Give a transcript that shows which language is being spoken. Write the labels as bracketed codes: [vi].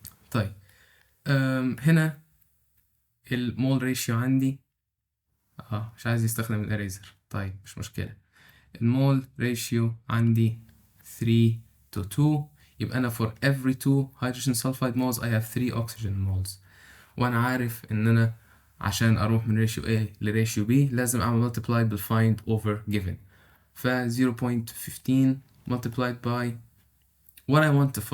[ar] طيب هنا المول ريشيو عندي مش عايز يستخدم الاريزر. طيب مش مشكلة، المول ريشيو عندي 3 to 2، يبقى أنا [en] for every 2 hydrogen sulfide moles I have 3 oxygen moles. [ar] وأنا عارف إن أنا عشان أروح من ريشيو A لريشيو B لازم أعمل multiply بال [en] find over given. ف 0.15 multiplied by what I want to find.